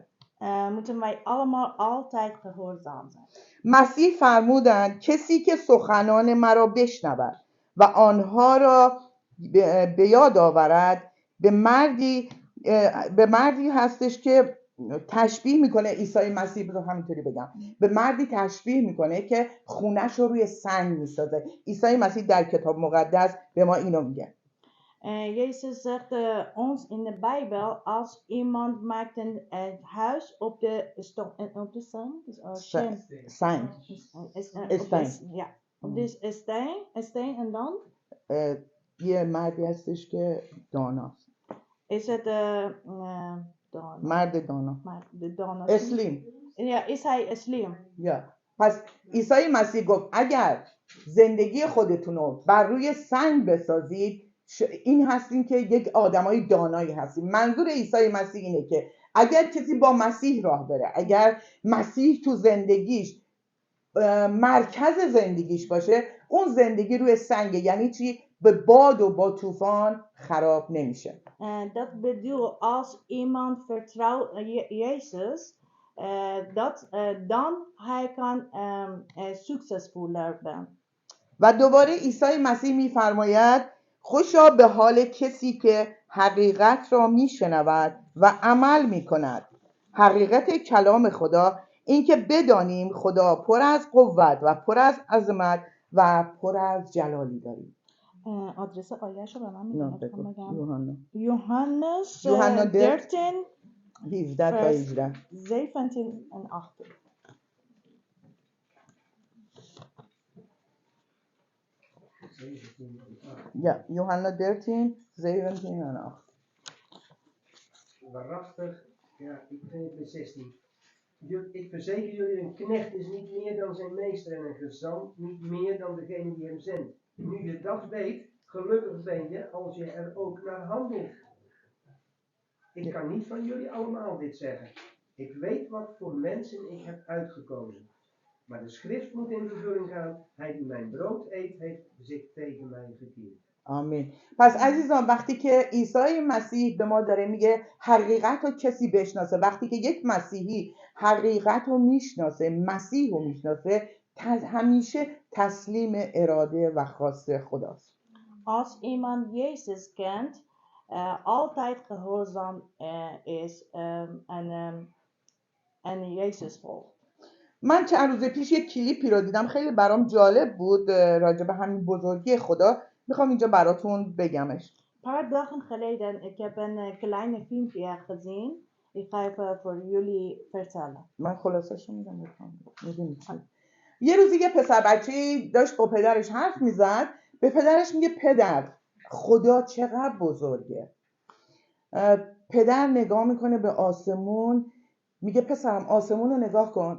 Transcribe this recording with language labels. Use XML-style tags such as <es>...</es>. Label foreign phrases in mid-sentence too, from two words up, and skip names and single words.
<nl>Moeten wij allemaal altijd gehoorzaam zijn.</nl> <fa>مسیح فرمودند کسی که سخنان مرا بشنود و آنها را به یاد آورد به مردی هستش که تشبیه میکنه. عیسی مسیح رو همینطوری بگم، به مردی تشبیه میکنه که خونش رو روی سنگ میسازه. عیسی مسیح در کتاب مقدس به ما اینو میگه.</fa> <nl>Jezus zegt ons in de Bijbel, als iemand maakt een huis op de steen,</nl> <fa>سنگ</fa> <nl>op de steen en dan</nl> <fa>یه مردی هستش که داناست.</fa> <nl>is het</nl> <fa>مرد دانا. اسلیم.</fa> <nl>Ja, is hij slim.</nl> <fa>یا پس عیسی مسیح گفت اگر زندگی خودتون رو بر روی سنگ بسازید این هستین که یک آدمای دانایی هستین. منظور عیسی مسیح اینه که اگر کسی با مسیح راه بره، اگر مسیح تو زندگیش مرکز زندگیش باشه، اون زندگی روی سنگ، یعنی چی؟ به باد و با طوفان خراب نمیشه.</fa> <nl>Dat bedoel, als iemand vertrouwt Jezus, dan hij kan succesvoller zijn.</nl> <fa>و دوباره عیسی مسیح میفرماید خوشا به حال کسی که حقیقت را میشنود و عمل میکند. حقیقت کلام خدا این که بدانیم خدا پر از قوت و پر از عظمت و پر از جلالی داریم. آدرس آیه‌ش رو به من میگم. یوحنا یوحنا 13 17 تا 18</fa> <nl>17 en 18. Ja, Johanna 13, 17 en 8. Waarachtig, ja, ik vind het met 16. Ik verzeker jullie, een knecht is niet meer dan zijn meester en een gezant niet meer dan degene die hem zendt. Nu je dat weet, gelukkig ben je als je er ook naar handelt. Ik kan niet van jullie allemaal dit zeggen. Ik weet wat voor mensen ik heb uitgekozen. Maar de schrift moet in vervulling gaan. Hij die mijn brood eet, heeft zich tegen mij gekeerd.</nl> <fa>آمین. پس عزیزان وقتی که عیسی مسیح به ما داره میگه حقیقت رو کسی بشناسه، وقتی که یک مسیحی حقیقت رو میشناسه، مسیح رو میشناسه، همیشه تسلیم اراده و خواست خداست.</fa> <nl>Als iemand Jezus kent, altijd gehoorzaam is en Jezus volgt.</nl> <fa>من چند روز پیش یک کلیپی رو دیدم، خیلی برام جالب بود راجع به همین بزرگی خدا. میخوام اینجا براتون بگمش.</fa> <nl>Paar dagen geleden, ik heb een kleine filmpje gezien. Ik ga even voor jullie vertellen.</nl> <fa>من خلاصش میگم میدونی چی؟ یه روزی یه پسر بچه‌ای داشت با پدرش حرف میزد. به پدرش میگه پدر خدا چقدر بزرگه. پدر نگاه میکنه به آسمون، میگه پسرم آسمون رو نگاه کن.</fa>